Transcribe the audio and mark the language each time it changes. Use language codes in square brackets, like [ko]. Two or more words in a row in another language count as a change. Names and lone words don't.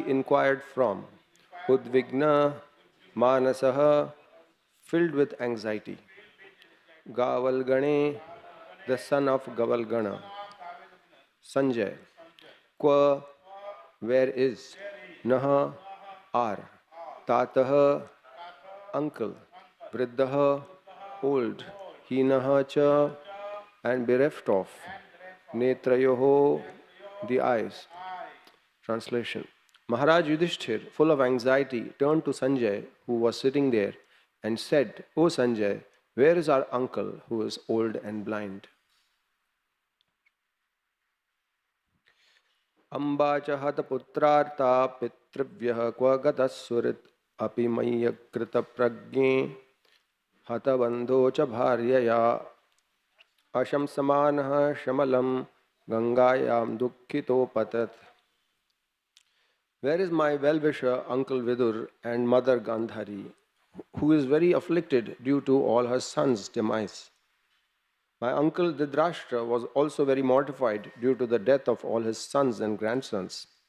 [en] inquired from, [sa] उद्विग्न मनसः, [en] filled with anxiety, Gavalgane, the son of Gavalgana, Sanjay, Kwa, where is, Naha, are, Tataha, uncle, Vriddhaha, old, [sa] हीनः च, [en] and bereft of, Netrayoho, the eyes. Translation. Maharaj Yudhishthir, full of anxiety, turned to Sanjay, who was sitting there, and said, O Sanjay, where is our uncle who is old and blind? [sa] अम्बा च हत पुत्रार्ता पितृव्यः क्व गता सुरित् अपि मया कृत प्रज्ञे हत बन्धो च भार्यया आशम् समानः शमलम् गङ्गायाम् दुःखितो पतत्. [en] Where is my well-wisher Uncle Vidur and Mother Gandhari, who is very afflicted due to all her sons' demise? My uncle Dhritarashtra was also very mortified due to the death of all his sons and grandsons.